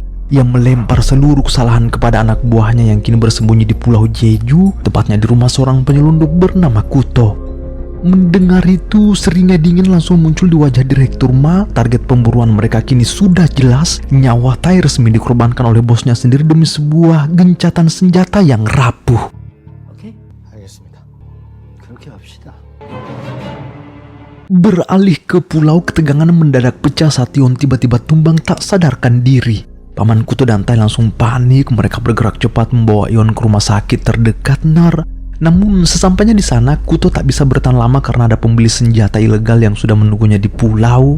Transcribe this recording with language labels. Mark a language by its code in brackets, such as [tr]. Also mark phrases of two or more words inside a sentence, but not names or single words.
[id] Ia melempar seluruh kesalahan kepada anak buahnya yang kini bersembunyi di Pulau Jeju, tepatnya di rumah seorang penyelundup bernama Kuto. Mendengar itu, seringnya dingin langsung muncul di wajah Direktur Ma. Target pemburuan mereka kini sudah jelas. Nyawa Tai resmi dikorbankan oleh bosnya sendiri demi sebuah gencatan senjata yang rapuh. [ko] 오케이? 알겠습니다. 그렇게 합시다. [id] Beralih ke pulau, ketegangan mendadak pecah saat Yon tiba-tiba tumbang tak sadarkan diri. Paman Kuto dan Tai langsung panik. Mereka bergerak cepat membawa Yon ke rumah sakit terdekat Nar. Namun sesampainya di sana, Kuto tak bisa bertahan lama karena ada pembeli senjata ilegal yang sudah menunggunya di pulau.